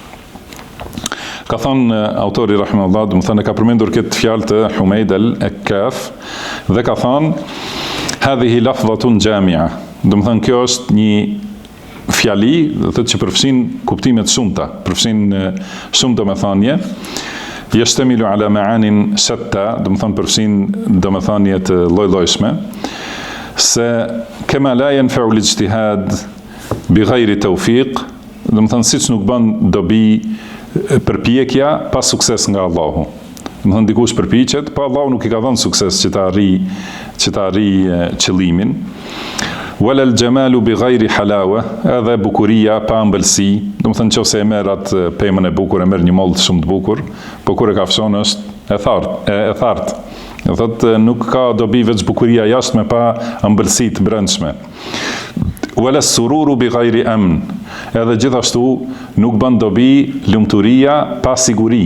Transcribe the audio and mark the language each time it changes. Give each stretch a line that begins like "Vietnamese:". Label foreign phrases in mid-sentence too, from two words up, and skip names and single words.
Albanian: Ka thënë autori rahimahullah, do të thënë ka përmendur këtë fjalë të Humeid al-Kaf dhe ka thënë
Arabic: هذه لفظة جامعة.
Albanian: Do të thënë kjo është një fjali, do të thotë që përfshin kuptime të shumta, përfshin shumë domethënie.
Arabic: يشتمل على معان شتى,
Albanian: do të thonë përfshin domethënie të lloj-llojshme, se
Arabic: كما لا ينفع الاجتهاد بغير توفيق,
Albanian: do të thonë siç nuk bën dobi përpjekja pa sukses nga Allahu. Do të thonë dikush përpiqet, po Allahu nuk i ka dhënë sukses që ta arrijë qëllimin.
Arabic: ولا الجمال بغير حلاوة,
Albanian: edhe bukuria pa ëmbëlsi, do të thënë nëse e merr atë pemën e bukur, e merr një mollë shumë të bukur, po kur e kafshon është e thartë. Do thotë nuk ka dobi veç bukuria jashtme pa ëmbëlsi të brendshme.
Arabic: ولا السرور بغير أمن,
Albanian: edhe gjithashtu nuk bën dobi lumturia pa siguri.